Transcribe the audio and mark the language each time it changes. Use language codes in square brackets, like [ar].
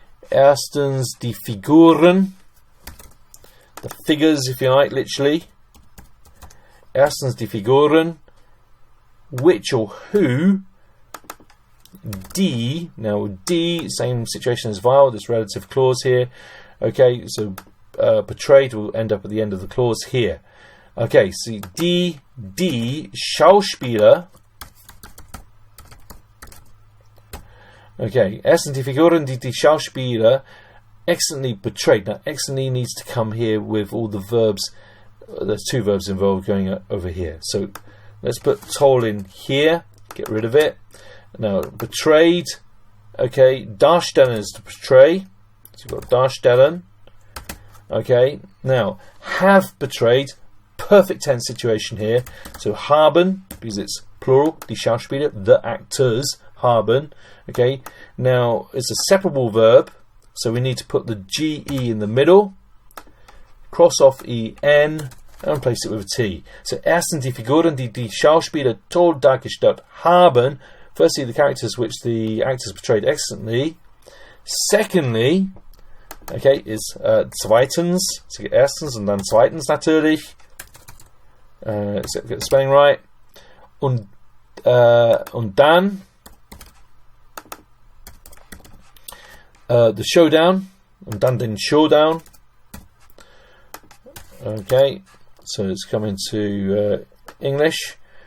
[de] Erstens die Figuren, [en] the figures, if you like, literally. [de] Erstens die Figuren, [en] which or who. Die, now [de] die, [en] same situation as vowel, this relative clause here. Okay, so portrayed will end up at the end of the clause here. Okay, so [de] die Schauspieler. [en] Okay, [de] erstens die Figuren, die Schauspieler, [en] excellently portrayed. Now, excellently needs to come here with all the verbs. There's 2 verbs involved going over here. So let's put [de] toll [en] in here, get rid of it. Now, portrayed, okay, [de] darstellen [en] is to portray. So we've got [de] darstellen. [en] Okay, now, have portrayed, perfect tense situation here. So haben, because it's plural, [de] die Schauspieler, [en] the actors, [de] haben. [en] Okay, now it's a separable verb, so we need to put the GE in the middle, cross off EN, and replace it with a T. [de] So erstens die Figuren, die die Schauspieler toll dargestellt haben. [en] Firstly, the characters which the actors portrayed excellently. Secondly, okay, is [de] zweitens, [en] so get [de] erstens [en] and then [de] zweitens natürlich. [en] So get the spelling right. [de] Und dann [en] the showdown, and [de] dann den Showdown. [en] Okay, so it's coming to English.